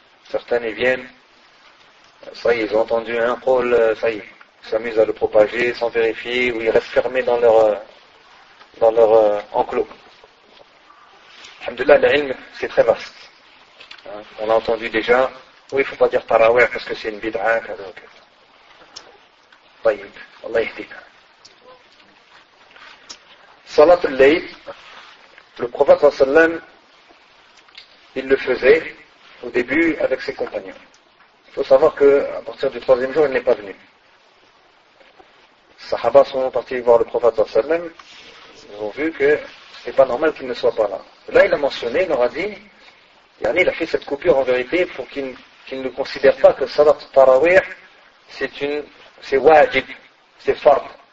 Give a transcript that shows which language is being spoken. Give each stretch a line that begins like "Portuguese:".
French: Certains y viennent, ça y est, ils ont entendu un qol, ça y est, ils s'amusent à le propager sans vérifier, ou ils restent fermés dans leur enclos. Alhamdulillah, l'ilm, c'est très vaste. On l'a entendu déjà, oui, il ne faut pas dire Tarawih parce que c'est une bid'a, etc.
Arabic: طيب الله يهديك صلاة الليل النبي صلى الله عليه وسلم
French: il le faisait au début avec ses compagnons. Il faut savoir que à partir du troisième jour il n'est pas venu. Les sahaba sont partis voir le prophète صلى الله عليه وسلم. Ils ont vu que c'est pas normal qu'il ne soit pas là. Là il a mentionné, il leur a dit, yani il a fait cette coupure en vérité pour qu'ils ne considèrent pas que salat tarawih c'est wajib, c'est fard.